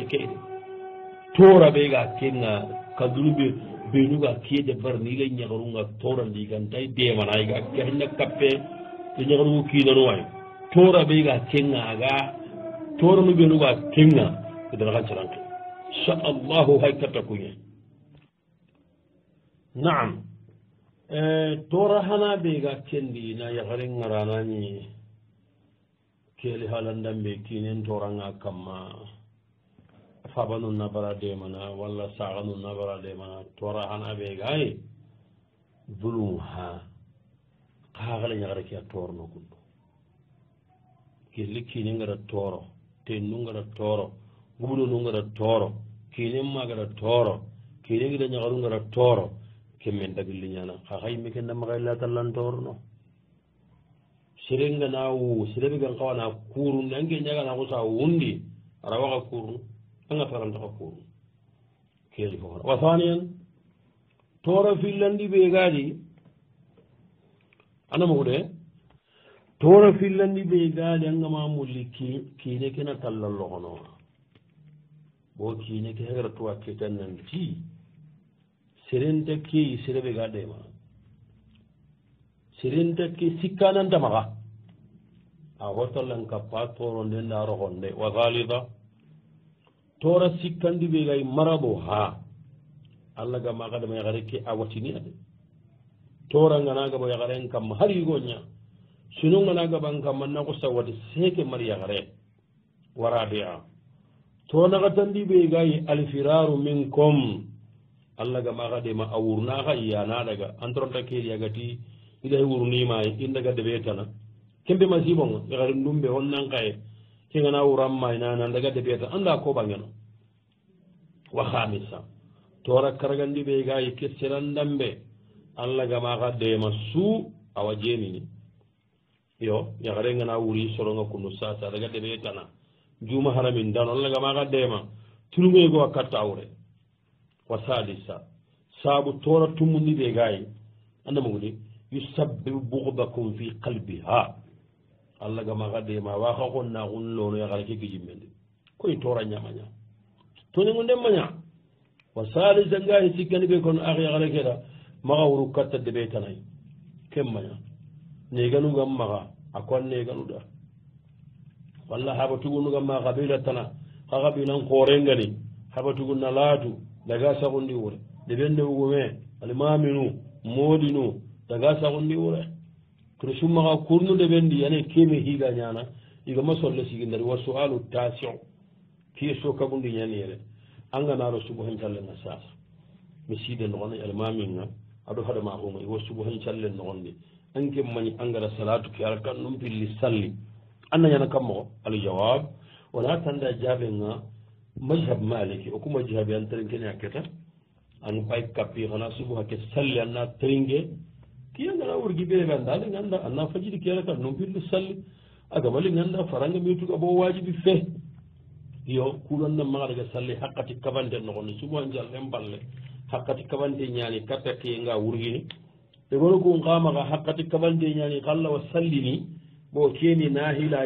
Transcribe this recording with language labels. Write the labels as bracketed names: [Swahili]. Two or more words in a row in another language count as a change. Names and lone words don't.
[Soninke] keyde tora ɓe ga kenga kaddunuɓe benuga keede barni ilay ñagarunga torandi gantay demanayga gahinna kappe e ñagarugu kiinanuway tora ɓeyga kenga aga toranu ɓenuga kenga edana kan caranke inchallahu hay katta kuñe naam tora hana ɓeyga kendi na yagare ngaranani keeli halandamɓe kiinen toranga kamma faba nun nabara demana walla saga nun nabara demana tora hana ɓe gayi zulum ha kaagala ñagara ke a toorno kundu kelli kiine ngara tooro ten nu ngara tooro guɓuɗo nu ngara tooro kiine magara tooro kiine ngida ñagaru ngara tooro kemmen dagilli ñana ha haymi ke ndamaxay latallan toorno serenga na wu serebe gan kawana kurunde ange ñagana xusa wundi ara waxa kurnu anga tarantaxa kurnu keeli fofona [Arabic] وثانيا [Soninke] toora fillandi ɓe gaadi anamogude toora fillandi ɓe gaadi angama mulli kiine kena talla loxonoa bo kiine ke hegara tuwa ketannanti serenta keyi sereɓe ga ɗema serenta ke sikkanantamaxa a hotallan kappa toro nde nda roxon nde wa halida toora sikkandi ɓe gay marabo ha allah ga maxa dama yaxare ke a watini ade toranganaga bo yaxaren kamma har yigoña sinonganaga ban kamma naxo sawate seke mar yaxare warabia tonaxatandi ɓe gay [Arabic] الفرار منكم [Soninke] allah ga maxa dema a wurnaxa yanaɗaga antoronta keriyagati idahe wurnimay indaga deɓetana kembe masibonga yaxare ndumɓe on nankaye kengana wuranmay nana ndaga deɓeta anda koɓangeno [Arabic] وخامسا [Soninke] tora karagandi ɓe gayi ke serandamɓe allah gamaxa dema suu awa jenini yo yaxarengana wuri soronga kunu sasa daga deɓetana juma haramin dano allah gamaxa dema turumego a katta wure [Arabic] وسادسا [Soninke] saabu tora tumundi ɓe gayi andamogudi [Arabic] يسبب بغضكم في قلبها [Soninke] allah gamaxa dema waxa xonna xun lono yaxara ke gijimmende koy tora ñamaña toñango ndemmaña [Arabic] وثالثا [Soninke] ngahi sikkani ɓe kono ax yaxare keɗa maxa wuru katta deɓe tanay kemmaña neganugam maxa a kon neganuɗa walla haɓa tugunugam maxa xaɓila tana xa xaɓinan xoorengani haɓa tugun na laatu daga saxundi wure deɓen newugume alimaminu moɗinu daga saxundi wure kene summaxa kurnu deɓendi ane keme xiga ñana igama solle sigindari [Arabic] والسؤال [Soninke] tasio kie so kaɓundi ñaniyere anganaro subo hen callenga sasa mi siide noxona almaminga aɗo haɗama xuma iwo subo hen callen noxondi anke mañi angara salatu ke ala kan num pilli salli anna ñana kam moxo aljawab wona tanda jaɓenga [Arabic] مذهب مالكي [Soninke] oku majhabe an terenkene a keta an pay kappi xana subo hake salli anna terenke kiyangana wurgi ɓeɓe anda linganda anna fajiri ke ala kan num pilli salli agama linganda faranga mituga bo wajibi fe yo kuɗonna maxa daga salli hakkati kabante noxoni subo han jallen balle hakkati kabante ñani katta kenga wurgini e gono gun xamaxa hakkati kabante ñani xalla wa sallini bo keni nahilayi